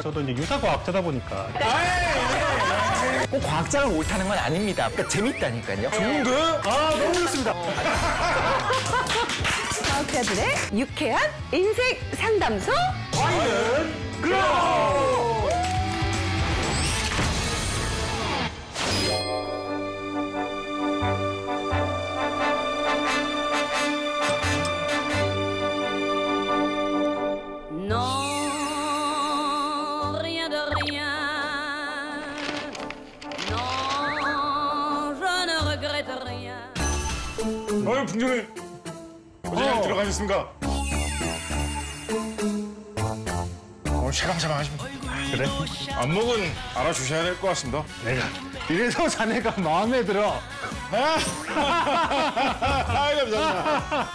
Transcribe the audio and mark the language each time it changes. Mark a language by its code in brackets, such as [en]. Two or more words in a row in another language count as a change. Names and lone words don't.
[ko] 저도 이제 유사과학자다 보니까. 꼭 과학자가 옳다는 건 아닙니다. 그러니까 재밌다니까요. 좋은데? 너무 좋습니다. 과학자들의 유쾌한 인생 상담소 과연 그럼! [fr] Non, rien de rien. Non, je ne regrette rien. [ko] 분주는 어디에 들어가셨습니까? 샤방샤방 하십니다. 그래? 안목은 알아주셔야 될 것 같습니다. 내가. 이래서 자네가 마음에 들어. 감사합니다.